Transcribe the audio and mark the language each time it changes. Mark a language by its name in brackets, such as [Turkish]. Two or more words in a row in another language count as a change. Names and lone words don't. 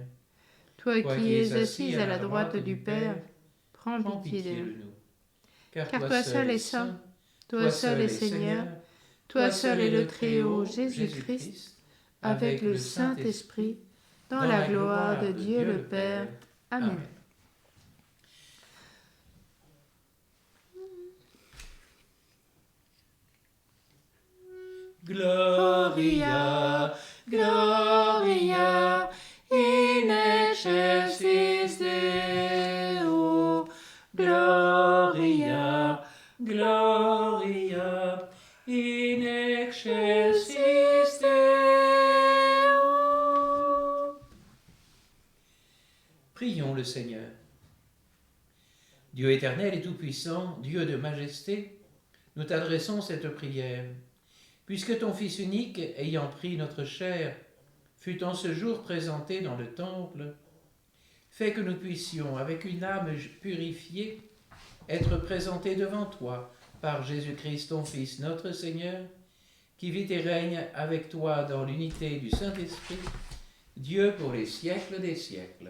[French] Toi qui es assis à la droite du Père, prends pitié de nous. Car toi seul es saint, toi seul es Seigneur, toi seul es le Très-Haut Jésus-Christ, avec le Saint-Esprit, dans la gloire de Dieu le Père. Amen. [Latin] Gloria, Gloria, in excelsis Deo. Gloria, Gloria, in excelsis Deo. [French] Prions le Seigneur. Dieu éternel et tout-puissant, Dieu de majesté, nous t'adressons cette prière. Puisque ton Fils unique, ayant pris notre chair, fut en ce jour présenté dans le temple, fais que nous puissions, avec une âme purifiée, être présentés devant toi par Jésus-Christ, ton Fils, notre Seigneur, qui vit et règne avec toi dans l'unité du Saint-Esprit, Dieu pour les siècles des siècles.